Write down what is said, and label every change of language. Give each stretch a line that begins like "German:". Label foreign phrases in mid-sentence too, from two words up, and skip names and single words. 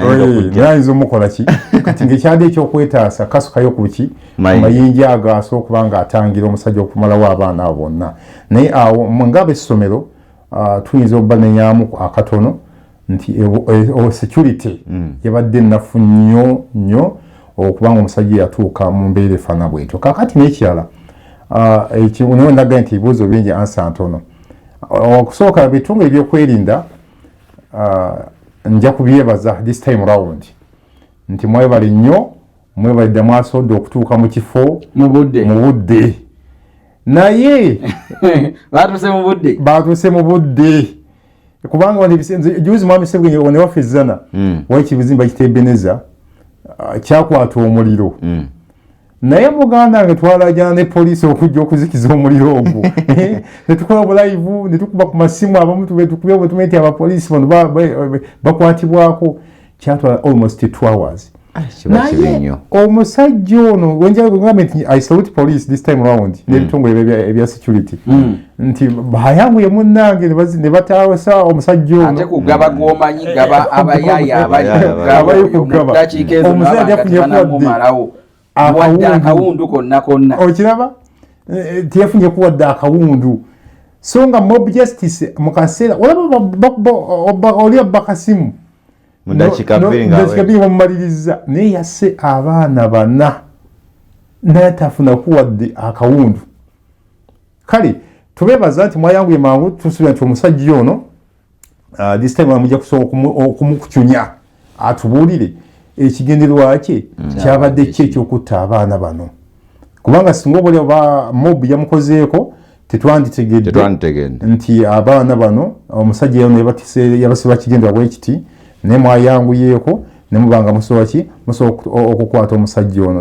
Ganda: ayinza omukola ki kati ngaekyadde ekyokwetaasa kasukayo ku ki mayinja ago asobola okuba nga atangira omusajja okumalawo abaana abo bonna naye awo ngaba essomero tuyinza okubanenyamu akatono nti security yabadde ennafu nnyo okubanga omusajja yatuuka mu mbeera efaana bwetyo kakati n'ekirala naye ndaga nti ebibuuzo bingi ansa ntono okusooka bitunga ebyokwerinda nja kubyebaza
English: this time round
Ganda: nti mwebale nnyo mwebalidde mwasobodde okutuuka mu kifo mu budde naye baatuuse mu budde kubanga juzi Mwami Sebugenyi one waffe Zana wakibizimba kitebeneza kyakwata omuliro naye muganda nga twalajana ne poliisi okujja okuzikiza omuliro ogwo netukola bulaivu netukuba ku masimu abamu tukubya obutumenti abapoliisi bano bakwatibwako kyatwala
English: almost 2 hours
Ganda: naye omusajja ono wenjala kugamba nti
English: I salute police this time round
Ganda: n'ebitongole ebya security nti bayanguye munnange ne batawasa omusajja ono ate kugaba gwomanyi gaba abayaya abali kugaba omusajja yafunye kuwadde akawundu konna okiraba teyafunye kuwadde akawundu so nga
English: mob justice
Ganda: mu kaseera olaba oli bakasimu mudakika bbiri bamumaliriza naye yasse abaana 4 naye tafuna kuwadde akawundu. Kale tubeebaza nti mwayanguye mangu tusuubira nti omusajja ono
English: this time
Ganda: amujja kusobola okumukucunya atubuulire ekigendererwa kye kyabadde ki ekyokutta abaana bano, kubanga singa obuli oba mob yamukozeeko tetwanditegedde nti abaana bano omusajja ono yabasiba kigendera bwekiti naye mwayanguyeeko ne mubanga musobola okukwata omusajja ono.